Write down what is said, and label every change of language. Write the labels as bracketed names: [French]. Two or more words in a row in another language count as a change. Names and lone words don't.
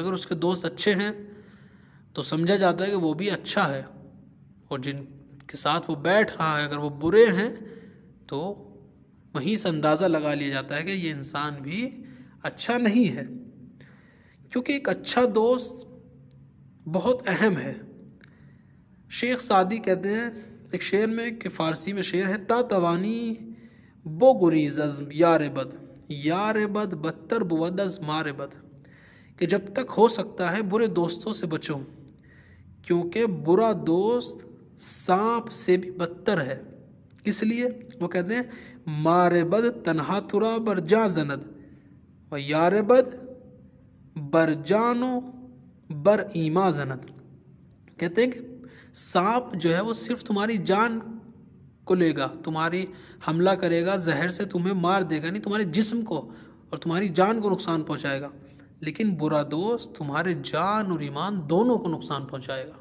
[Urdu] اگر اس کے دوست اچھے ہیں تو سمجھا جاتا ہے کہ وہ بھی اچھا ہے، اور جن کے ساتھ وہ بیٹھ رہا ہے اگر وہ برے ہیں تو وہیں سے اندازہ لگا لیا جاتا ہے کہ یہ انسان بھی اچھا نہیں ہے، کیونکہ ایک اچھا دوست بہت اہم ہے۔ شیخ سعدی کہتے ہیں ایک شعر میں کہ فارسی میں شعر ہے، [Persian] تا توانی بو گریز از یار بد بدتر بود از مار بد، [Urdu] کہ جب تک ہو سکتا ہے برے دوستوں سے بچو، کیونکہ برا دوست سانپ سے بھی بدتر ہے۔ اس لیے وہ کہتے ہیں [Persian] مار بد تنہا ترا بر جاں زند و یار بد بر جانو بر ایما زند، [Urdu] کہتے ہیں کہ سانپ جو ہے وہ صرف تمہاری جان کو لے گا، تمہاری حملہ کرے گا، زہر سے تمہیں مار دے گا، نہیں تمہارے جسم کو اور تمہاری جان کو نقصان پہنچائے گا، لیکن برا دوست تمہارے جان اور ایمان دونوں کو نقصان پہنچائے گا۔